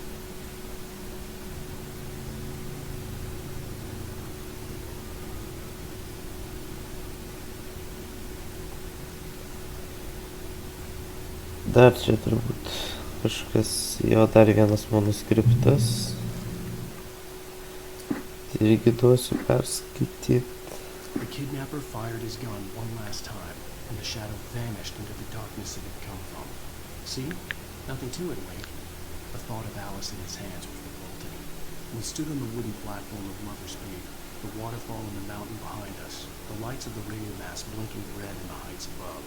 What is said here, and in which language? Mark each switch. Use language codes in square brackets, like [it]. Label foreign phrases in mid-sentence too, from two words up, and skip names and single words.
[lt] Dar čia turbūt kažkas, jo dar vienas manuskriptas. Irgi duosiu perskaityti. [en] The kidnapper fired his gun one last time, and the shadow vanished into the darkness it had come from. See? Nothing to it, Wade. The thought of Alice in his hands was revolting. We stood on the wooden platform of Lover's Peak, the waterfall in the mountain behind us, the lights of the radio mast blinking red in the heights above.